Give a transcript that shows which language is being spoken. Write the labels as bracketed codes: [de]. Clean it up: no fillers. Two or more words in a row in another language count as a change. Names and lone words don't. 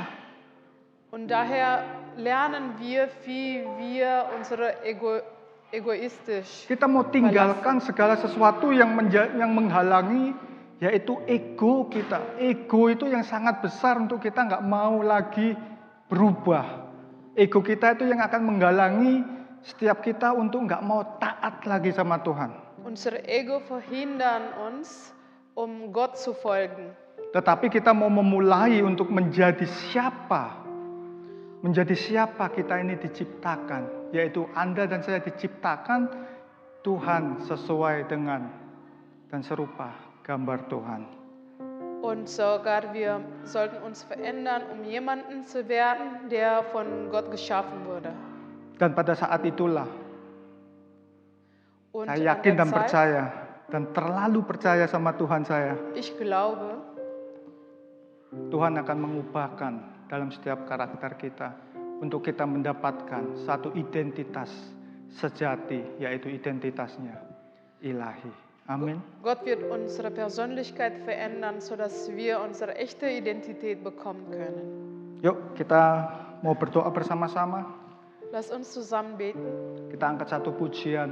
[de] Und daher lernen wir, wie wir unsere egoistisch. [id] Kita mau tinggalkan segala sesuatu yang menghalangi, yaitu ego kita. Ego itu yang sangat besar untuk kita nggak mau lagi berubah. Ego kita itu yang akan menghalangi setiap kita untuk nggak mau taat lagi sama Tuhan. [de] Unsere Ego verhindern uns, Gott zu folgen. [id] Tetapi kita mau memulai untuk menjadi siapa. Menjadi siapa kita ini diciptakan. Yaitu Anda dan saya diciptakan Tuhan sesuai dengan dan serupa gambar Tuhan. [de] Und sogar wir sollten uns verändern, jemanden zu werden, der von Gott geschaffen wurde. [id] Dan pada saat itulah [de] Und [id] saya [de] an [id] yakin [de] der [id] dan [de] Zeit, [id] percaya dan terlalu percaya sama Tuhan saya. [de] ich glaube, [id] Tuhan akan mengubahkan dalam setiap karakter kita untuk kita mendapatkan satu identitas sejati, yaitu identitasnya ilahi. Amin. [de] Gott wird unsere Persönlichkeit verändern, sodass wir unsere echte Identität bekommen können. [id] Yuk kita mau berdoa bersama-sama. [de] Lass uns zusammen beten. [id] Kita angkat satu pujian.